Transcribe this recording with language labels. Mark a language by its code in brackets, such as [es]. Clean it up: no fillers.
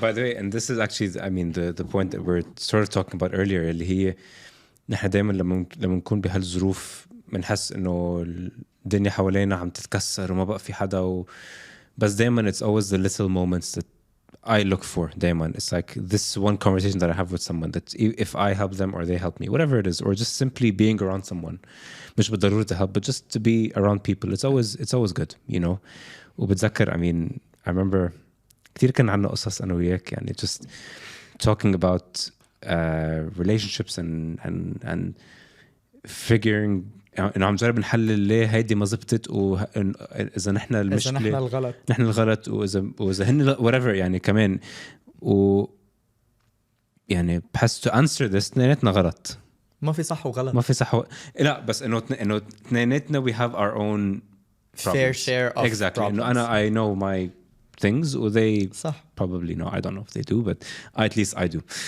[en] by the way, and this is actually, I mean, the point that we're sort of talking about earlier, [ar] اللي هي نحن دايما لما نكون بهالظروف بنحس انه الدنيا حوالينا عم تتكسر وما بقى في حدا بس دايما [en] it's always the little moments that I look for [ar] دايما. [en] It's like this one conversation that I have with someone that if I help them or they help me, whatever it is, or just simply being around someone [ar] مش بالضرورة [en] to help, but just to be around people, it's always good, you know. [ar] وبتذكر, [en] I mean, I remember [ar] كتير كان عنا قصص أنا وياك يعني [en] just talking about relationships and figuring [ar] إنه عم جرب نحلل ليه هيدي ما زبطت وإذا نحن المشكلة إذا نحن الغلط نحن الغلط وإذا هن [en] whatever [ar] يعني كمان يعني بحس [en] to answer this [ar] اثنيناتنا غلط. ما في صح وغلط. ما في صح لا بس إنه اثنيناتنا [en] we have our own problems. fair share of exactly. problems. [ar] إنه أنا [en] I know my things or they [ar] صح. [en] probably know. I don't know if they do, but at least I do.